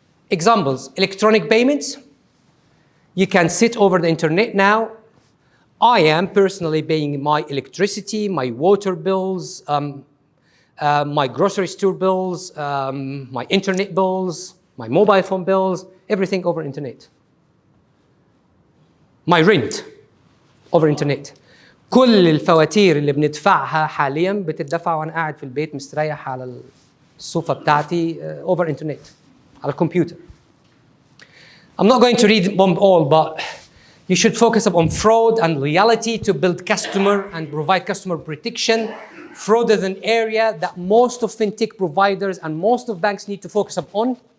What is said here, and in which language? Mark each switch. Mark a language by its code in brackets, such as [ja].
[en] Examples, electronic payments. You can sit over the internet now. I am personally paying my electricity, my water bills, my grocery store bills, my internet bills, my mobile phone bills, everything over internet. My rent over internet. [ar] كل الفواتير اللي بندفعها حاليا بتدفع وانا قاعد في البيت مستريح على الصوفة بتاعتي [en] over internet [ar] على الكمبيوتر. [en] I'm not going to read them all, but you should focus on fraud and loyalty to build customer and provide customer protection. Fraud is an area that most of fintech providers and most of banks need to focus upon.